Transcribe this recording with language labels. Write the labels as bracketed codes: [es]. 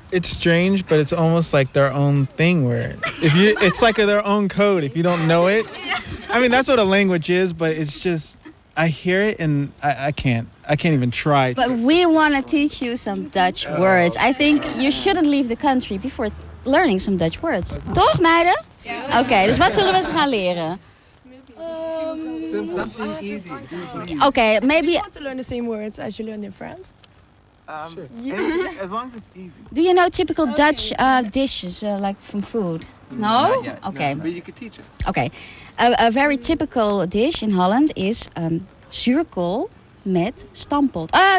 [en] It's strange, but it's almost like their own thing where it's like their own code if you don't know it. I mean, that's what a language is, but it's just, I hear it and I can't even try. But we want to teach you some Dutch words. I think you shouldn't leave the country before learning some Dutch words. [nl] Toch, meiden? Oké, dus wat zullen we eens gaan leren? [en] Something easy. Okay, maybe. You want to learn the same words as you learned in France? Sure. As long as it's easy. Do you know typical Dutch dishes, like from food? No? Not yet, Okay. But you could teach us. Okay. A very typical dish in Holland is zuurkool met stampot.